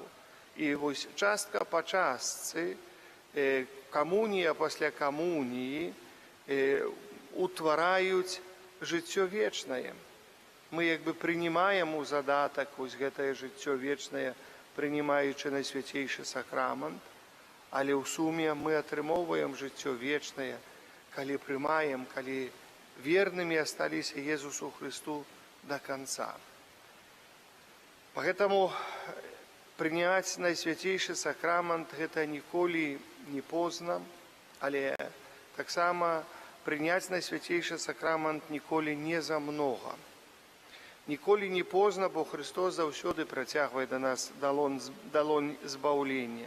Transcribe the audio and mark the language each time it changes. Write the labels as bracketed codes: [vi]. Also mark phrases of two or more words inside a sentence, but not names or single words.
[be] І вось частка па частцы, камунія пасля камуніі утвараюць жыццё вечнае. Мы як бы прынимаем у задатак вось гэтае жыццё вечнае, прынимаючы Найсвяцейшы сакрамент, але ў суме мы атрымоўваем жыццё вечнае, калі прымаем, калі вернымі асталіся Езусу Христу [ru] до конца. [be] Поэтому прыняць Найсвяцейшы сакрамент гэта ніколі не позна, але таксама прыняць Найсвяцейшы сакрамент ніколі не замнога. Ніколі не позна, бо Христос заўсёды працягвае да нас далонь збаўлення.